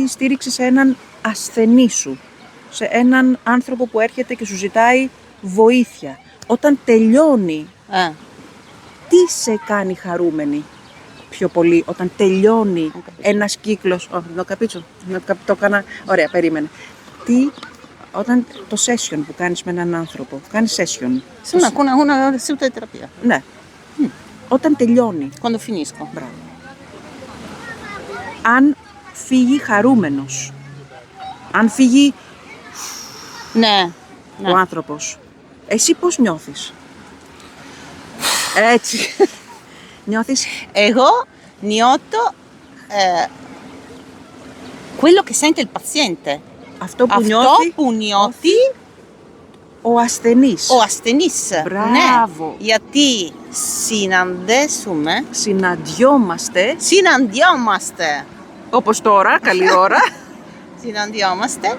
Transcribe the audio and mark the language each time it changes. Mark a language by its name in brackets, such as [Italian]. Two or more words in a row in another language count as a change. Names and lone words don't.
[Greek] στήριξη σε έναν ασθενή σου, σε έναν άνθρωπο που έρχεται και σου ζητάει βοήθεια, όταν τελειώνει, τι σε κάνει χαρούμενη πιο πολύ, όταν τελειώνει ένας κύκλος, το καπίτσο, το έκανα, ωραία, περίμενε, όταν το session που κάνεις με έναν άνθρωπο, κάνεις session. [Italian] Una seduta di terapia. [Greek] Ναι. Όταν τελειώνει. [Italian] Quando finisco. [Greek] Μπράβο. Αν φύγει χαρούμενος. Αν φύγει Ναι. ο άνθρωπος. Εσύ πώς νιώθεις? Έτσι. Νιώθεις. Εγώ νιώθω [Italian] quello che sente il paziente. [Greek] Αυτό που νιώθει ο ασθενής. ο ασθενής. Μπράβο. Ναι. Γιατί συναντιόμαστε Όπως τώρα, καλή ώρα. συναντιόμαστε